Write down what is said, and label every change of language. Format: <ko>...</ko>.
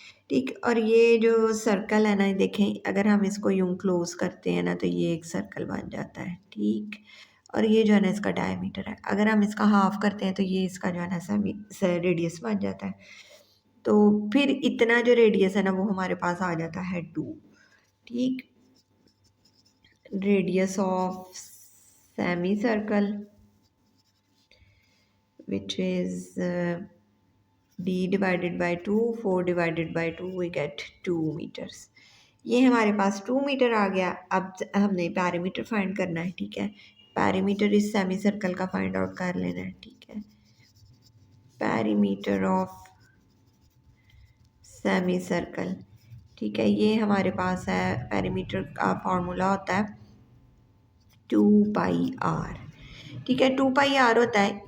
<ur>ٹھیک، اور یہ جو سرکل ہے نا، دیکھیں اگر ہم اس کو یوں کلوز کرتے ہیں نا تو یہ ایک سرکل بن جاتا ہے. ٹھیک، اور یہ جو ہے نا اس کا ڈائی میٹر ہے. اگر ہم اس کا ہاف کرتے ہیں تو یہ اس کا جو ہے نا ریڈیس بن جاتا ہے. تو پھر اتنا جو ریڈیس ہے نا وہ ہمارے پاس آ جاتا ہے 2. ٹھیک.</ur> <en>Radius of semicircle which is d divided by 2, 4 divided by 2, we get 2 meters.</en> <ur>یہ ہمارے پاس 2 میٹر آ گیا. اب ہم نے پیری میٹر فائنڈ کرنا ہے. ٹھیک ہے. پیری میٹر اس سیمی سرکل کا فائنڈ آؤٹ کر لینا ہے. ٹھیک ہے. پیری میٹر آف سیمی سرکل. ٹھیک ہے. یہ ہمارے پاس ہے پیری میٹر کا فارمولا ہوتا ہے 2 پائی آر. ٹھیک ہے. 2 پائی آر ہوتا ہے.</ur>